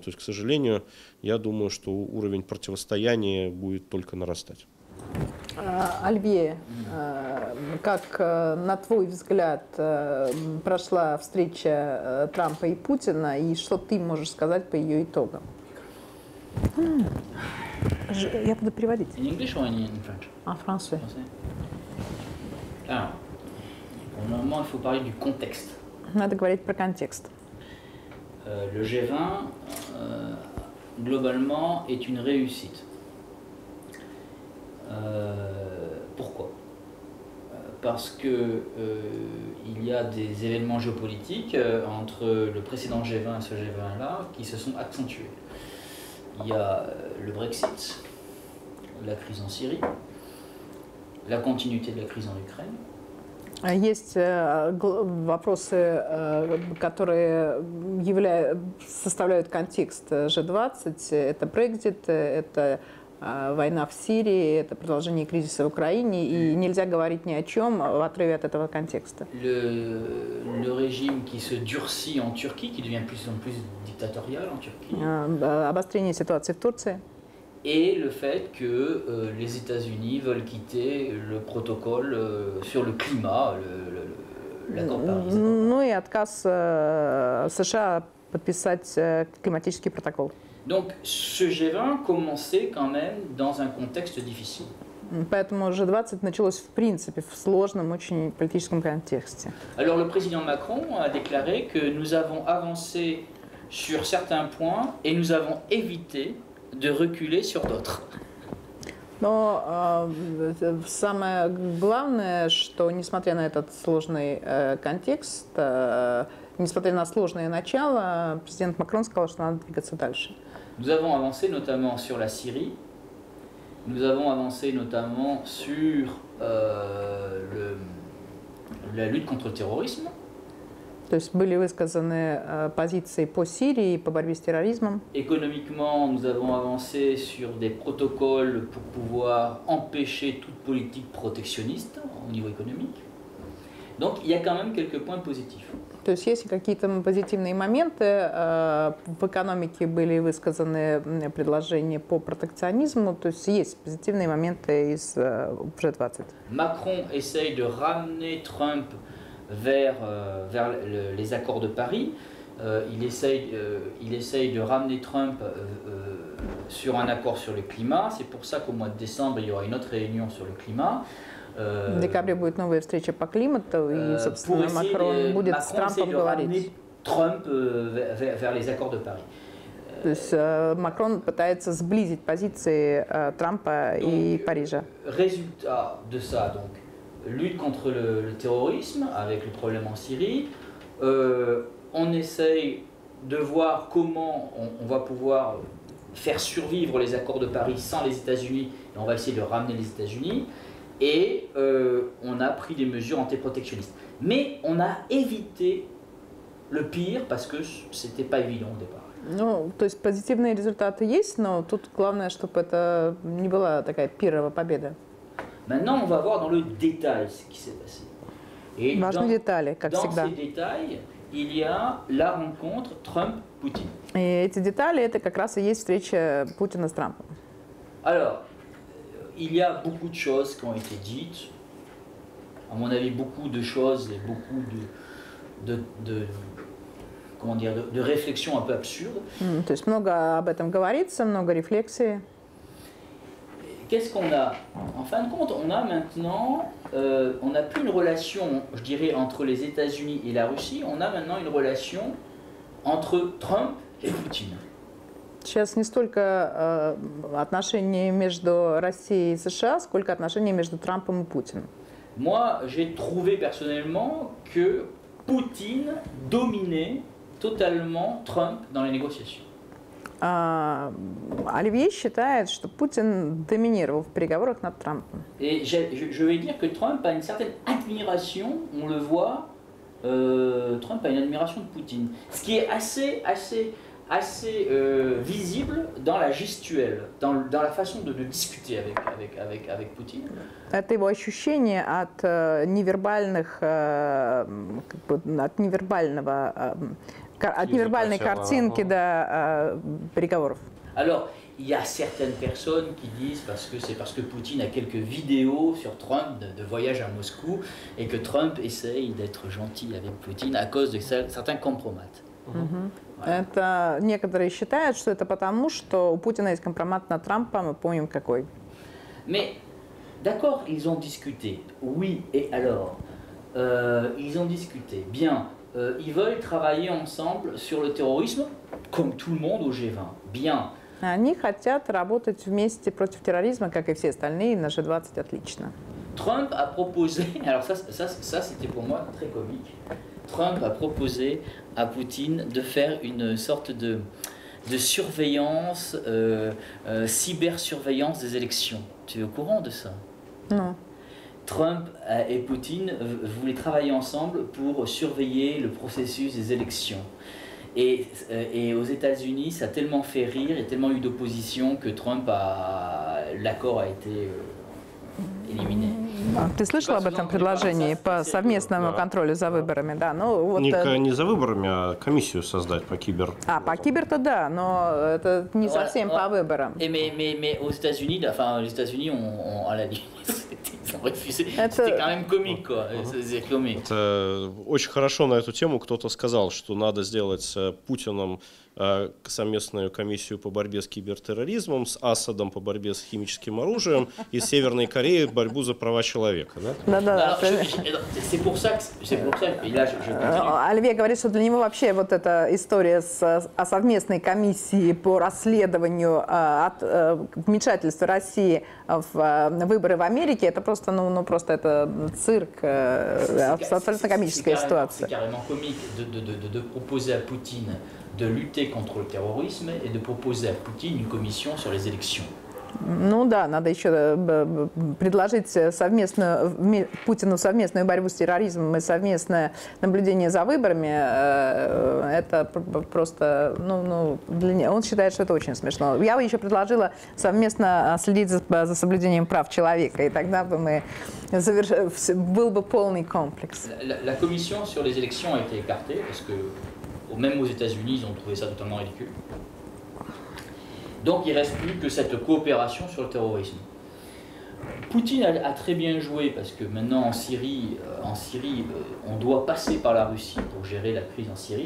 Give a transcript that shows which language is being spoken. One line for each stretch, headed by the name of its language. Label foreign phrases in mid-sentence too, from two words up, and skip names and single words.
Russian: То есть, к сожалению, я думаю, что уровень противостояния будет только нарастать. Альбе, как, на твой взгляд, прошла встреча Трампа и Путина, и что ты можешь сказать по ее итогам? Я буду переводить.
English: In English or in French?
French: En français. Alors, pour le moment, il faut parler du contexte.
Russian: Надо говорить про контекст.
French: Le G20, globalement, est une réussite. Pourquoi? Parce que il y a des événements géopolitiques entre le précédent G20 et ce G20-là qui se sont accentués. Il y a le Brexit, la crise en Syrie, la continuité de la crise en Ukraine.
Russian: Есть вопросы, которые составляют контекст G20. Это Brexit, это война в Сирии, это продолжение кризиса в Украине, и нельзя говорить ни о чем в отрыве от этого контекста.
French: Le régime qui se durcit en Turquie, qui devient de plus en plus dictatorial en Turquie.
Russian: Обострение ситуации в Турции.
French: Et le fait que les États-Unis veulent quitter le protocole sur le climat, l'accord de Paris.
Russian: Ну и отказ США подписать климатический протокол.
French: Donc ce G20 commençait quand même dans un contexte difficile.
Russian: Поэтому G20 началось в принципе в сложном очень политическом контексте.
French: Alors le président Macron a déclaré que nous avons avancé sur certains points et nous avons évité de reculer sur d'autres.
Russian: Но самое главное, что несмотря на этот сложный контекст, несмотря на сложное начало, президент Макрон сказал, что надо двигаться дальше.
French: Nous avons avancé notamment sur la Syrie, nous avons avancé notamment sur la lutte contre le terrorisme.
Russian: То есть были высказаны позиции по Сирии, по борьбе с терроризмом.
French: Économiquement, nous avons avancé sur des protocoles pour pouvoir empêcher toute politique protectionniste au niveau économique. Donc il y a quand même quelques points positifs.
Russian: То есть есть какие-то позитивные моменты. В экономике были высказаны предложения по протекционизму. То есть есть позитивные моменты из G20.
French: Macron essaye de ramener Trump vers les accords de Paris. Il essaye de ramener Trump sur un accord sur le climat. C'est pour ça qu'au mois de décembre, il y aura une autre réunion sur le climat.
Russian: В декабре будет новая встреча по климату, и, собственно, Макрон будет с Трампом говорить.
French: Trump vers les accords de Paris.
Russian: То есть Макрон пытается сблизить позиции Трампа и Парижа.
French: Résultat de ça, donc, lutte contre le terrorisme avec le problème en Syrie. On essaye de voir comment on va pouvoir faire survivre les accords de Paris sans les États-Unis, et on va essayer de ramener les États-Unis. Et on a pris des mesures antiprotectionnistes. Mais on a évité le pire parce que c'était pas évident au départ.
Russian: Ну, то есть позитивные результаты есть, но тут главное, чтобы это не была такая пирровая победа.
French: Maintenant, on va voir dans le détail ce qui s'est passé. Et
Russian: Важные детали, как
French: dans
Russian: всегда.
French: ces détails, il y a la rencontre Trump-Poutine.
Russian: И эти детали, это как раз и есть встреча Путина с Трампом.
French: Alors, il y a beaucoup de choses qui ont été dites. À mon avis, beaucoup de choses et beaucoup de réflexions un peu absurdes.
Russian: То есть много об этом говорится, много рефлексии.
French: Qu'est-ce qu'on a? En fin de compte, on a maintenant, on n'a plus une relation, je dirais, entre les États-Unis et la Russie. On a maintenant une relation entre Trump et Poutine.
Russian: Сейчас не столько отношения между Россией и США, сколько отношения между Трампом и Путиным.
French: Moi, j'ai trouvé personnellement que Poutine dominait totalement Trump dans les négociations.
Russian: Оливье считает, что Путин доминировал в переговорах над Трампом.
French: Et je vais dire que Trump a une certaine admiration, on le voit, Trump a une admiration de Poutine. Ce qui est assez assez visible dans la gestuelle, dans la façon de discuter avec Poutine.
Russian: Это его ощущение от невербальных, от невербальной картинки до переговоров.
French: Alors, il y a certaines personnes qui disent c'est parce que Poutine a quelques vidéos sur Trump de voyage à Moscou et que Trump essaye d'être gentil avec Poutine à cause de certains compromates.
Russian: Это некоторые считают, что это потому, что у Путина есть компромат на Трампа, мы помним какой.
French: Mais d'accord, ils ont discuté. Oui, et alors ils ont discuté. Bien, ils veulent travailler ensemble sur le terrorisme, comme tout le monde au G20. Bien.
Russian: Они хотят работать вместе против терроризма, как и все остальные, на G20 отлично.
French: Trump a proposé, alors ça c'était pour moi très comique, Trump a proposé à Poutine de faire une sorte de surveillance, cybersurveillance des élections. Tu es au courant de ça? Non. Trump et Poutine voulaient travailler ensemble pour surveiller le processus des élections. Et aux États-Unis, ça a tellement fait rire et tellement eu d'opposition que l'accord a été éliminé.
Russian: Ты слышал об этом предложении по совместному контролю за выборами? Да, ну, вот, Не за выборами, а комиссию создать по кибер. по кибер-то да, но это не совсем по выборам.
French: Mais aux États-Unis, enfin, les États-Unis ont à la limite, ils ont refusé. C'était quand même comique, quoi. C'est comique.
Russian: Очень хорошо на эту тему кто-то сказал, что надо сделать с Путиным совместную комиссию по борьбе с кибертерроризмом, с Асадом по борьбе с химическим оружием и с Северной Кореей борьбу за права человека. Да.
French: C'est pour ça que là, je continue.
Russian: Оливье говорит, что для него вообще вот эта история о совместной комиссии по расследованию вмешательства России в выборы в Америке, это просто, просто это цирк, абсолютно комическая ситуация.
French: C'est carrément comique de proposer à Poutine de lutter contre le terrorisme et de proposer à Poutine une commission sur les élections.
Russian: Ну да, надо еще предложить Путину совместную борьбу с терроризмом и совместное наблюдение за выборами. Это просто, он считает, что это очень смешно. Я бы еще предложила совместно следить за соблюдением прав человека, и тогда бы был бы полный комплекс.
French: La commission sur les élections a été écartée parce que même aux États-Unis, ils ont trouvé ça totalement ridicule. Donc il ne reste plus que cette coopération sur le terrorisme. Poutine a très bien joué parce que maintenant en Syrie, on doit passer par la Russie pour gérer la crise en Syrie.